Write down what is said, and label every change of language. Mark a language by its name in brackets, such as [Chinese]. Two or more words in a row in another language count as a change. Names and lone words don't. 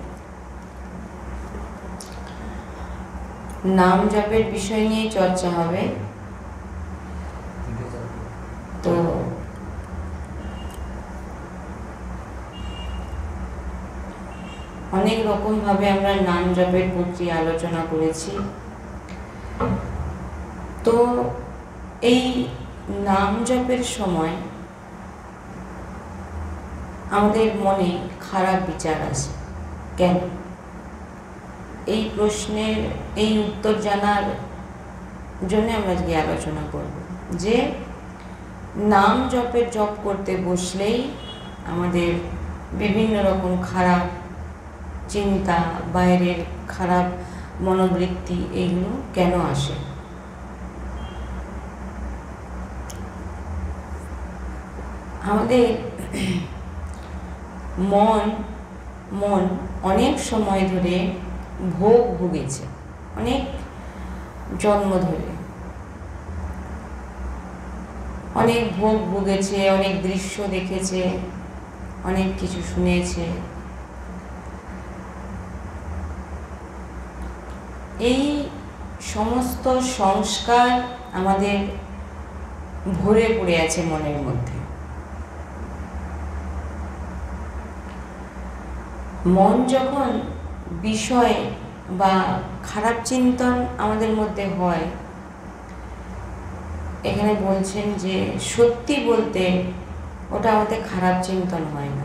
[Bangla] নাম জপের বিষয় নিয়ে চর্চা হবে। তো অনেক রকম ভাবে আমরা নাম জপের প্রতি আলোচনা করেছি। তো এই নাম জপের সময় আমাদের মনে খারাপ বিচার আসে কেন? এই প্রশ্নের এই উত্তর জানার জন্য আমরা আজকে আলোচনা করব যে নাম জপের জপ করতে বসলেই আমাদের বিভিন্ন রকম খারাপ চিন্তা বাইরের খারাপ মনোবৃত্তি এগুলো কেন আসে? আমাদের মন মন অনেক সময় ধরে ভোগ ভুগেছে অনেক জন্ম ধরে অনেক ভোগ ভুগেছে অনেক দৃশ্য দেখেছে অনেক কিছু শুনেছে। এই সমস্ত সংস্কার আমাদের ভরে পড়ে আছে মনের মধ্যে। মন যখন বিষয় বা খারাপ চিন্তন আমাদের মধ্যে হয়, এখানে বলছেন যে সত্যি বলতে ওটা আমাদের খারাপ চিন্তন হয় না।